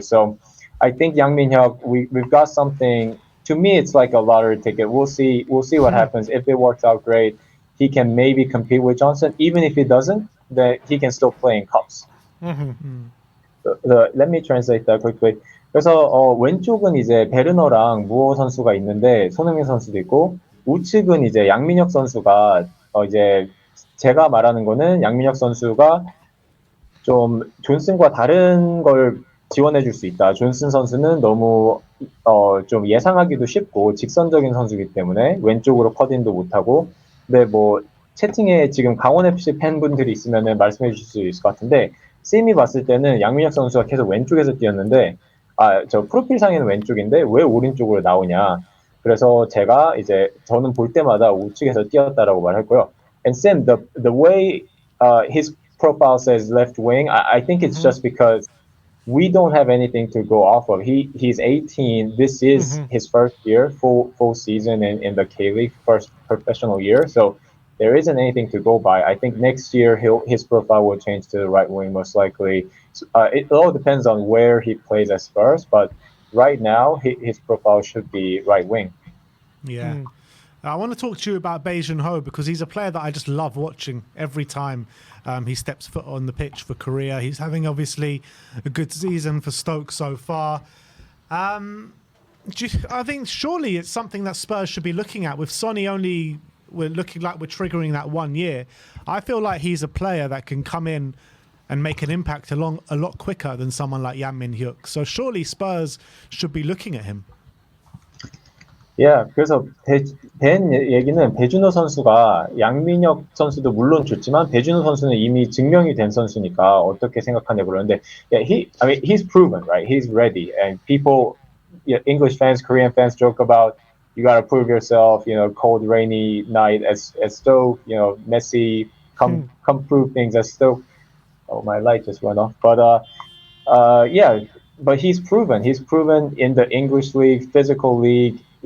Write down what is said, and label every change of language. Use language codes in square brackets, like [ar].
[en] So I think Yang Min-jae, we've got something. To me, it's like a lottery ticket. We'll see what happens. If it works out, great. He can maybe compete with Johnson. Even if he doesn't, then he can still play in cups. Let me translate that quickly. [ko] 그래서 왼쪽은 이제 베르너랑 무어 선수가 있는데 손흥민 선수도 있고 우측은 이제 양민혁 선수가 이제 제가 말하는 거는 양민혁 선수가 좀 존슨과 다른 걸 지원해 줄 수 있다. 존슨 선수는 너무 좀 예상하기도 쉽고 직선적인 선수이기 때문에 왼쪽으로 컷인도 못하고 근데 뭐 채팅에 지금 강원FC 팬분들이 있으면 말씀해 주실 수 있을 것 같은데 쌤이 봤을 때는 양민혁 선수가 계속 왼쪽에서 뛰었는데 저 프로필상에는 왼쪽인데 왜 오른쪽으로 나오냐. 그래서 제가 이제 저는 볼 때마다 우측에서 뛰었다라고 말했고요. [en] And Sim, the way his profile says left wing, I think it's just because we don't have anything to go off of. He's 18. This is his first year, full season in the K-League, first professional year. So there isn't anything to go by. I think next year his profile will change to the right wing most likely. It all depends on where he plays at Spurs, but right now his profile should be right wing. Yeah. I want to talk to you about Beijing Ho because he's a player that I just love watching every time he steps foot on the pitch for Korea. He's having obviously a good season for Stoke so far. I think surely it's something that Spurs should be looking at with Sonny only. We're looking like we're triggering that 1 year. I feel like he's a player that can come in and make an impact a lot quicker than someone like Yang Min-hyuk. So surely Spurs should be looking at him. [ko] Yeah, 그래서 벤 얘기는 배준호 선수가 양민혁 선수도 물론 좋지만 배준호 선수는 이미 증명이 된 선수니까 어떻게 생각하냐고 그러는데, [en] yeah, he's proven, right? He's ready, and people, English fans, Korean fans joke about you gotta prove yourself, cold rainy night at Stoke, Messi, come prove things at Stoke. Oh, my light just went off, but yeah, but he's proven in the English league, physical league.